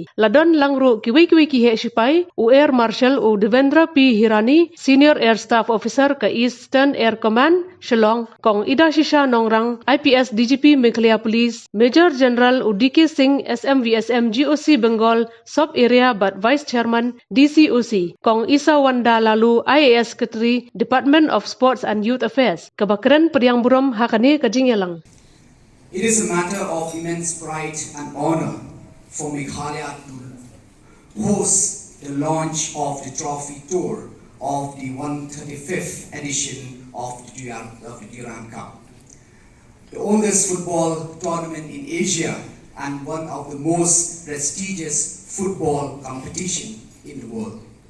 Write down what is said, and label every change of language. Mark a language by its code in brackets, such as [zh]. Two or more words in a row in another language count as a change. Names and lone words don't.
[kha] Ladon langru kiwe ki he sipai u Air Marshal u Devendra P Hirani Senior Air Staff Officer ka Eastern Air Command Shillong kong Ida Shisha Nongrang IPS DGP Meghalaya Police Major General u DK Singh SMVSM GOC Bengal Sub Area but Vice Chairman DCOC kong Isa Wanda Lalu IAS Secretary Department of Sports and Youth Affairs kabakran pediang burom ha kani kajing yalang. [en] It is a matter of immense pride and honor for Meghalaya to host the launch of the trophy tour of the 135th edition of the Durand Cup, the oldest football tournament in Asia and one of the most prestigious football competition in the world.